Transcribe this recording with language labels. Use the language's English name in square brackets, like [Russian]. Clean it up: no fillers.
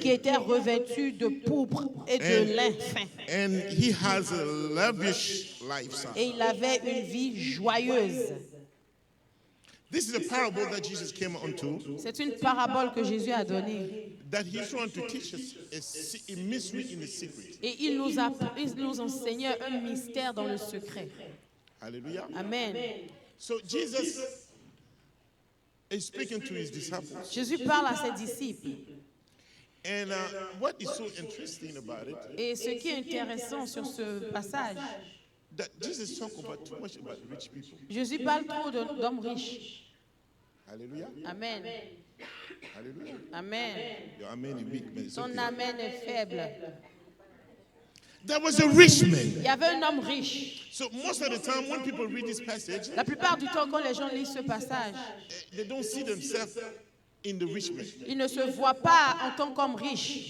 [French] qui était revêtu de pourpre et de lin fin. [English] And he has a lavish lifestyle. [French] Et il avait une vie joyeuse. [English] This is a parable that Jesus came unto, [French] C'est une parabole que Jésus a donnée. [English] that he's trying to teach us a mystery in the secret. [French] Et il nous enseignait un mystère dans le secret. Hallelujah. Amen. [English] So Jesus is speaking to his disciples. [French] Jésus parle à ses disciples. [English] And what is so interesting about it, [French] Et ce qui est intéressant sur ce passage, [English] that Jesus talk about too much about rich people. [French] Jésus parle trop d'hommes riches. Hallelujah. Amen. Hallelujah. Amen. [English] Your amen is weak, man. It's [French] Son [English] okay. [French] amen est faible. [English] There was a rich man. [French] Il y avait un homme riche. [English] So most of the time when people read this passage, [French] La plupart du temps, quand les gens lisent ce passage, [English] they don't see themselves in the rich man. [French] ils ne se voient pas en tant qu'homme riche.